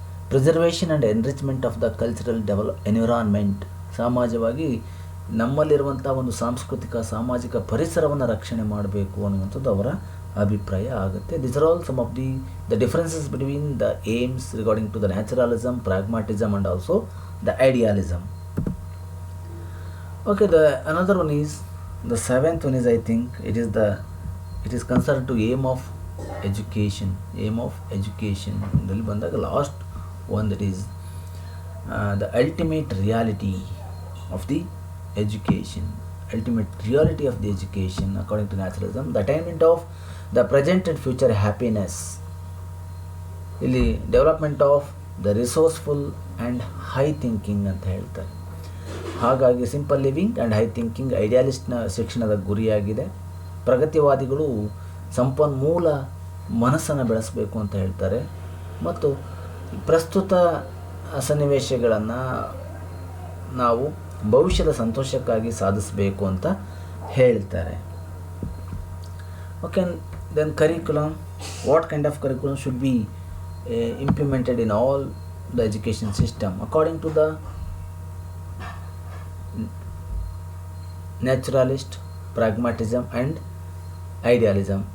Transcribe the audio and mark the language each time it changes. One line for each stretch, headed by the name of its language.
English: preservation and enrichment of the cultural environment,
Kannada: ಸಮಾಜವಾಗಿ ನಮ್ಮಲ್ಲಿರುವಂಥ ಒಂದು ಸಾಂಸ್ಕೃತಿಕ ಸಾಮಾಜಿಕ ಪರಿಸರವನ್ನು ರಕ್ಷಣೆ ಮಾಡಬೇಕು ಅನ್ನುವಂಥದ್ದು ಅವರ ಅಭಿಪ್ರಾಯ ಆಗುತ್ತೆ.
English: This are all some of the differences between the aims regarding to the naturalism, pragmatism and also the idealism. Okay, the another one is the 7th one is, I think it is concerned to aim of education. Aim of education
Kannada: ದಲ್ಲಿ ಬಂದಾಗ
English: Last one, that is the ultimate reality of the education. Ultimate reality of the education according to naturalism, the attainment of the present and future happiness. ಇಲ್ಲಿ development of the resourceful and high thinking
Kannada: ಅಂತ ಹೇಳ್ತಾರೆ.
English: ಹಾಗಾಗಿ simple living and high thinking
Kannada: ಐಡಿಯಾಲಿಸ್ಟ್ನ ಶಿಕ್ಷಣದ ಗುರಿಯಾಗಿದೆ. ಪ್ರಗತಿವಾದಿಗಳು ಸಂಪನ್ಮೂಲ ಮನಸ್ಸನ್ನು ಬೆಳೆಸಬೇಕು ಅಂತ ಹೇಳ್ತಾರೆ ಮತ್ತು ಪ್ರಸ್ತುತ ಸನ್ನಿವೇಶಗಳನ್ನು ನಾವು ಭವಿಷ್ಯದ ಸಂತೋಷಕ್ಕಾಗಿ ಸಾಧಿಸಬೇಕು ಅಂತ ಹೇಳ್ತಾರೆ.
English: Okay, then curriculum. What kind of curriculum should be implemented in all the education system according to the naturalist, pragmatism and idealism.